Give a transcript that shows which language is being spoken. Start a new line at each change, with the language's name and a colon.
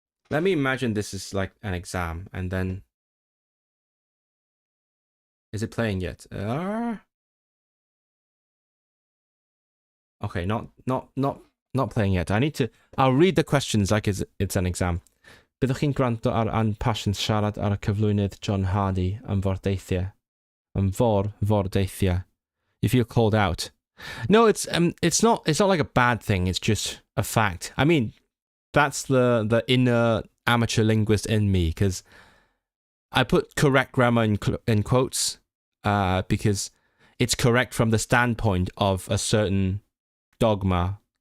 English: Let me imagine this is like an exam, and then is it playing yet? Okay, not playing yet. I'll read the questions like it's an exam.
Welsh: Byddwch chi'n gwrando ar Ann Passions siarad ar y cyflwynydd John Hardy am fordeithiau. Am fordeithiau.
English: You feel called out. No, it's not like a bad thing. It's just a fact. I mean, that's the inner amateur linguist in me, because I put correct grammar in quotes because it's correct from the standpoint of a certain dogma.